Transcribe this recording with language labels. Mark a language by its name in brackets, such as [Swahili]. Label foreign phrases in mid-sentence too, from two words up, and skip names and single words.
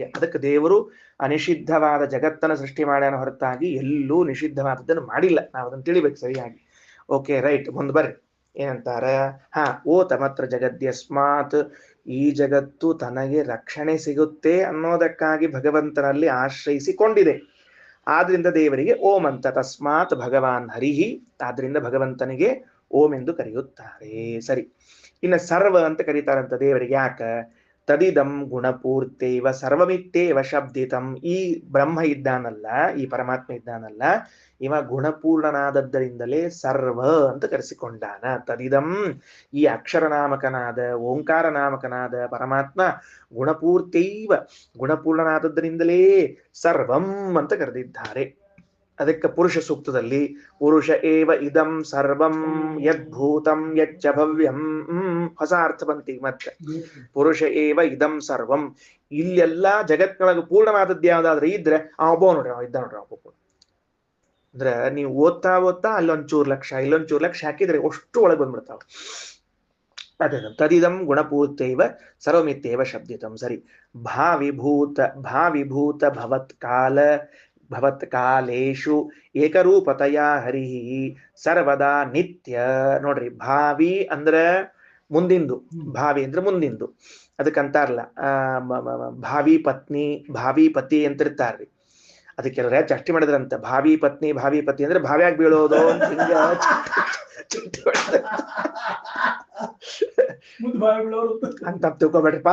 [Kannada] ಅದಕ್ಕೆ ದೇವರು ಅನಿಷಿದ್ಧವಾದ ಜಗತ್ತನ್ನು ಸೃಷ್ಟಿ ಮಾಡ್ಯಾನ ಹೊರತಾಗಿ ಎಲ್ಲೂ ನಿಷಿದ್ಧವಾದದ್ದನ್ನು ಮಾಡಿಲ್ಲ. ನಾವು ಅದನ್ನು ತಿಳಿಬೇಕು ಸರಿಯಾಗಿ. [English] okay, right. [Kannada] ಮುಂದೆ ಬರ್ರಿ, ಏನಂತಾರ? [Sanskrit] ಓ ತಮತ್ರ ಜಗದ್ಯಸ್ಮಾತ್, [Kannada] ಈ ಜಗತ್ತು ತನಗೆ ರಕ್ಷಣೆ ಸಿಗುತ್ತೆ ಅನ್ನೋದಕ್ಕಾಗಿ ಭಗವಂತನಲ್ಲಿ ಆಶ್ರಯಿಸಿಕೊಂಡಿದೆ. ಆದ್ರಿಂದ ದೇವರಿಗೆ ಓಂ ಅಂತ. [Sanskrit] ತಸ್ಮಾತ್ ಭಗವಾನ್ ಹರಿಹಿ, [Kannada] ಆದ್ರಿಂದ ಭಗವಂತನಿಗೆ ಓಂ ಎಂದು ಕರೆಯುತ್ತಾರೆ. ಸರಿ, ಇನ್ನು ಸರ್ವ ಅಂತ ಕರೀತಾರಂತ ದೇವರಿಗೆ. ಯಾಕ? [Sanskrit] ತದಿದಂ ಗುಣಪೂರ್ತೇವ ಸರ್ವಮಿತ್ತೇವ ಶಬ್ದಿತಂ. [Kannada] ಈ ಬ್ರಹ್ಮ ಇದ್ದಾನಲ್ಲ, ಈ ಪರಮಾತ್ಮ ಇದ್ದಾನಲ್ಲ, ಇವ ಗುಣಪೂರ್ಣನಾದದ್ದರಿಂದಲೇ ಸರ್ವ ಅಂತ ಕರೆಸಿಕೊಂಡಾನ. ತದಿದಂ, ಈ ಅಕ್ಷರ ನಾಮಕನಾದ ಓಂಕಾರ ನಾಮಕನಾದ ಪರಮಾತ್ಮ ಗುಣಪೂರ್ತೈವ, ಗುಣಪೂರ್ಣನಾದದ್ದರಿಂದಲೇ ಸರ್ವಂ ಅಂತ ಕರೆದಿದ್ದಾರೆ. ಅದಕ್ಕೆ ಪುರುಷ ಸೂಕ್ತದಲ್ಲಿ [Sanskrit] ಪುರುಷ ಏವ ಇದಂ ಸರ್ವಂ ಯದ್ಭೂತಂ ಯಚ್ಚ ಭವ್ಯಂ, [Kannada] ಹೊಸ ಅರ್ಥ ಬಂತೀಗ ಮತ್ತೆ. [Sanskrit] ಪುರುಷ ಏವ ಇದಂ ಸರ್ವಂ, [Kannada] ಇಲ್ಲೆಲ್ಲ ಜಗತ್ನೊಳಗೆ ಪೂರ್ಣವಾದದ್ದು ಯಾವ್ದಾದ್ರೆ ಇದ್ರೆ ಒಬ್ಬ ನೋಡ್ರಿ, ಇದ್ದ ನೋಡ್ರಿ ಒಬ್ಬ. ಅಂದ್ರೆ ನೀವು ಓದ್ತಾ ಅಲ್ಲೊಂಚೂರು ಲಕ್ಷ ಇಲ್ಲೊಂಚೂರು ಲಕ್ಷ ಹಾಕಿದ್ರೆ ಅಷ್ಟು ಒಳಗೆ ಬಂದ್ಬಿಡ್ತಾವ. [Sanskrit] ಅದೇ ತದಿದಂ ಗುಣಪೂರ್ತೈವ ಸರ್ವಮಿತ್ತೇವ ಶಬ್ದಿತಂ. ಸರಿ, ಭಾವಿಭೂತ ಭವತ್ ಕಾಲೇಶು ಏಕರೂಪತಯ ಹರಿಹಿ ಸರ್ವದಾ ನಿತ್ಯ. [Kannada] ನೋಡ್ರಿ, ಭಾವಿ ಅಂದ್ರೆ ಮುಂದಿಂದು, ಭಾವಿ ಅಂದ್ರೆ ಮುಂದಿಂದು. ಅದಕ್ಕಂತಾರಲ್ಲ ಭಾವಿ ಪತಿ ಅಂತ ಇರ್ತಾರ್ರಿ. ಅದಕ್ಕೆ ಕೆಲವ್ರ ಚಷ್ಟಿ ಮಾಡಿದ್ರಂತ, ಭಾವಿ ಪತಿ ಅಂದ್ರೆ ಭಾವ್ಯಾಗ ಬೀಳೋದು ಹಿಂಗ ಅಂತ ತಿಳ್ಕೊಬೇಡ್ರಿಪ್ಪ.